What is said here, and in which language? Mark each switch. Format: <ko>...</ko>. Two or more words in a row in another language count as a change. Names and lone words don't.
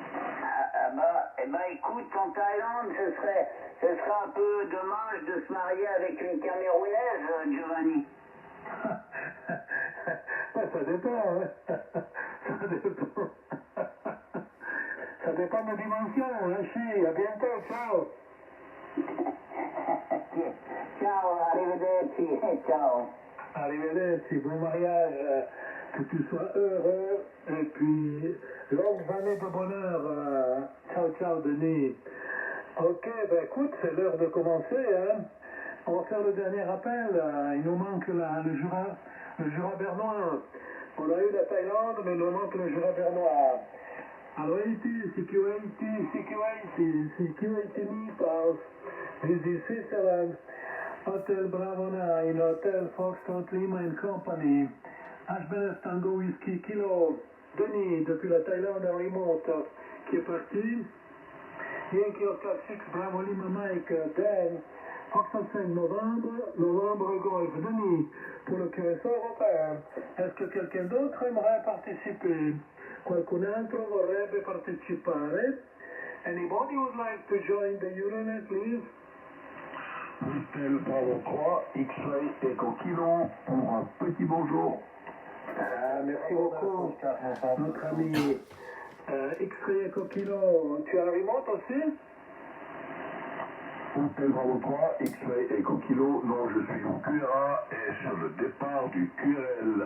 <fr>Bah, Eh ben écoute, en Thaïlande, ce serait un peu dommage de se marier avec une Camerounaise, Giovanni. Ça dépend, hein. Ça dépend. Ça dépend de dimension, hein, chi. À bientôt, ciao.</fr> <it>Ciao, arrivederci, ciao. Arrivederci,</it> <fr>bon mariage, que tu sois heureux, et puis longues années de bonheur.</fr> <it>Ciao, ciao, Denis.</it> <fr>Ok, ben écoute, c'est l'heure de commencer, hein. On va faire le dernier appel. Il nous manque le Jura bernois. On a eu la Thaïlande, mais il nous manque le Jura bernois. Alors,</fr> <en>security meepals. This is Switzerland. Hotel Bravo 9, Hotel Foxtrot Lima and Company. HBS Tango Whisky Kilo.</en> <fr>Denis, depuis la Thaïlande en remote, qui est parti.</fr> <en>Yankee Oscar 6 Bravo Lima Mike, Dan. Foxtrot 5 novembre Golf.</en> <fr>Denis, pour le QSO européen. Est-ce que quelqu'un d'autre aimerait participer?</fr> <it>Qualcun altro vorrebbe partecipare?</it> <en>Anybody would like to join the Euronet, please?</en> <fr>Hotel Bravo 3, X-Ray Echo Kilo pour un petit bonjour. Merci beaucoup, notre ami X-Ray Echo Kilo. Tu as un remote aussi? Hotel Bravo 3, X-Ray Echo Kilo, non, je suis au QRA et sur le départ du QRL.</fr>